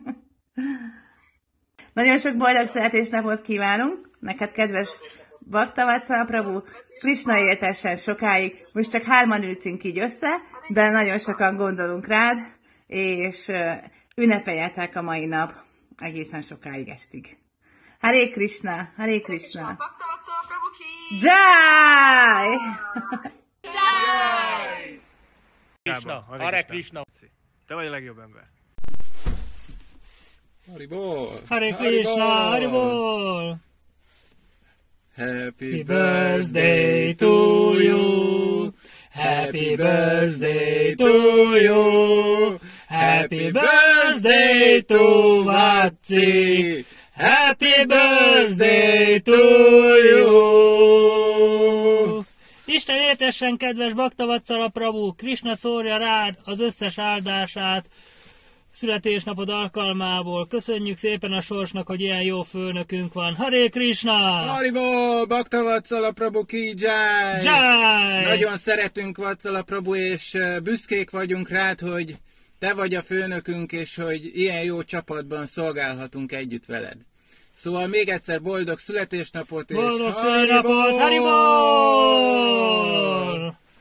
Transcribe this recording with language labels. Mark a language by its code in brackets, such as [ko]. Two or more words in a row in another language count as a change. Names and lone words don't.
[hu] Nagyon sok boldog születésnapot kívánunk, neked kedves Bhaktavatsala Prabhu, Krishna éltessen sokáig. Most csak 3-an ültünk így össze, de nagyon sokan gondolunk rád, és ünnepeljetek a mai nap egészen sokáig estig. Hare Krishna, Hare Krishna. [hi] Bhaktavatsala Prabhu ki! Jai! Jai! [hu] Krishna, Hare Krishna! Te vagy a legjobb ember! Haribol! Hare Krishna, Haribol! [en] Happy Birthday to you! Happy birthday to you! Happy birthday to Vaci! Happy birthday to you! [hu] Isten értessen, kedves Bhaktavatsala Prabhu, Krishna szórja rád az összes áldását születésnapod alkalmából. Köszönjük szépen a sorsnak, hogy ilyen jó főnökünk van. Hare Krishna! Haribol! [hi] Bhaktavatsala Prabhu ki jai! Jai! [hu] Nagyon szeretünk Vatsala Prabhu, és büszkék vagyunk rád, hogy te vagy a főnökünk, és hogy ilyen jó csapatban szolgálhatunk együtt veled. Szóval még egyszer boldog születésnapot, és Boldog születésnapot! Haribol!